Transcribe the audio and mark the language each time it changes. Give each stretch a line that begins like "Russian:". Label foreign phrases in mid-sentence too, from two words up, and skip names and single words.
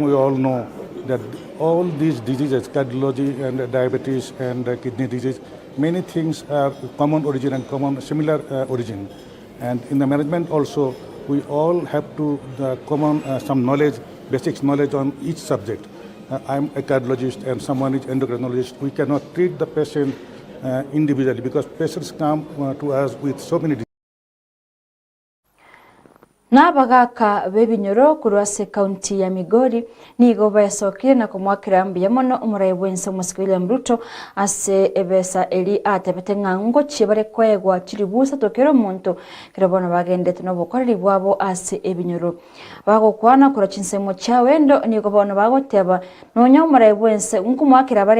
English: We all know that all these diseases, cardiology and diabetes and kidney disease, many things are common origin and similar origin. And in the management also, we all have to common some knowledge, basic knowledge on each subject. I'm a cardiologist and someone is endocrinologist. We cannot treat the patient individually because patients come to us with so many diseases.
Gusii: Nabagaka bebinyoro kurwase county ya Migori nigo bayasokire na kumwakira mbiya mono umurayibwense musikile Ruto ase ebesa eli atebete ngango chibare kwegwa chiribusa tokero muntu kirabona bagende tunobokoreri bwabo ase ebinyoro bagokwana kura chinsemo chawendo nigo bona bagoteba nonya umurayibwense nkumwakira bare